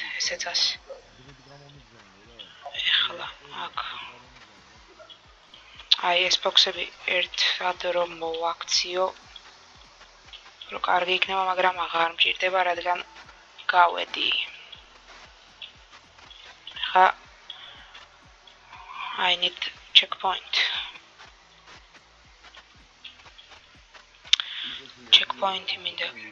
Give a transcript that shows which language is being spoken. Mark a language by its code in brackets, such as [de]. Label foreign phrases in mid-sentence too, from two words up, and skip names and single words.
[ka] ესეც ასე. ეხლა აქ. აი ეს ბოქსები ერთად რომ მოვაქციო. რო კარგი იქნება, მაგრამ აღარ მჭირდება, რადგან გავედი. [en] ეხლა I need checkpoint. [ka] Checkpoint მინდა.